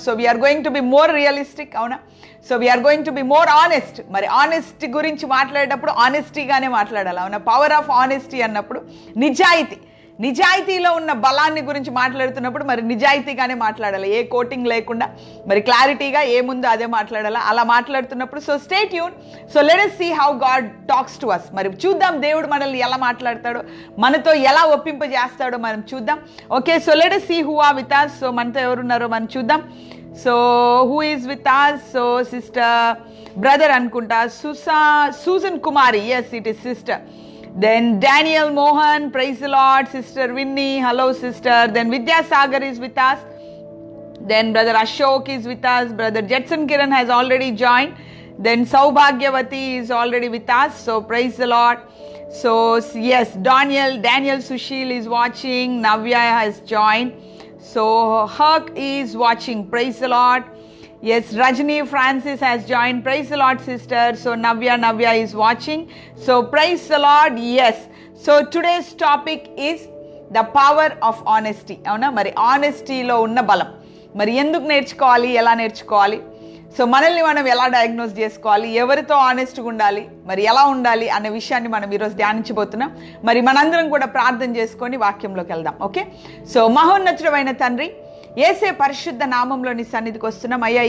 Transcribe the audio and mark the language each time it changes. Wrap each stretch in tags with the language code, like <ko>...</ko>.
<en>so we're going to be more realistic</en> <te>అవునా.</te> <en>So we're going to be more honest.</en> <te>మరి honesty గురించి మాట్లాడేటప్పుడు ఆనెస్టీగానే మాట్లాడాలి అవునా. పవర్ ఆఫ్ ఆనెస్టీ అన్నప్పుడు నిజాయితీలో ఉన్న బలాన్ని గురించి మాట్లాడుతున్నప్పుడు మరి నిజాయితీగానే మాట్లాడాలి, ఏ కోటింగ్ లేకుండా మరి క్లారిటీగా ఏముందో అదే మాట్లాడాలి. అలా మాట్లాడుతున్నప్పుడు</te> <en>So stay tune. So let us see how God talks to us.</en> <te>మరి చూద్దాం దేవుడు మనల్ని ఎలా మాట్లాడతాడో, మనతో ఎలా ఒప్పింపజేస్తాడో మనం చూద్దాం.</te> <en>Okay, so let us see who are with us. సో</en> <te>మనతో ఎవరున్నారో మనం చూద్దాం.</te> <en>So who is with us? So sister brother</en> <te>అనుకుంటా,</te> <en>Susan Kumari, yes it is sister. Then Daniel Mohan, praise the Lord. Sister Winnie, hello sister. Then Vidya Sagar is with us. Then brother Ashok is with us. Brother Jetson Kiran has already joined. Then Saubhagyavati is already with us. So praise the Lord. So yes, Daniel Sushil is watching. Navya has joined. So Huk is watching. Praise the Lord. Yes, Rajni Francis has joined. Praise the Lord sister. So Navya is watching. So praise the Lord. Yes, so today's topic is the power of honesty avuna.</en> <te>Mari honesty lo unna balam, mari enduku నేర్చుకోవాలి, ఎలా నేర్చుకోవాలి, so మనల్ని మనం ఎలా diagnose చేసుకోవాలి, ఎవరితో ఆనెస్ట్గా ఉండాలి, మరి ఎలా ఉండాలి అనే విషయాన్ని మనం ఈరోజు ధ్యానించబోతున్నాం. మరి మనందరం కూడా ప్రార్థన చేసుకొని వాక్యంలోకి వెళ్దాం. ఓకే, సో మహోన్నతుడైన తండ్రి, యేసే పరిశుద్ధ నామంలోని సన్నిధికి వస్తున్నాం అయ్యా.</te>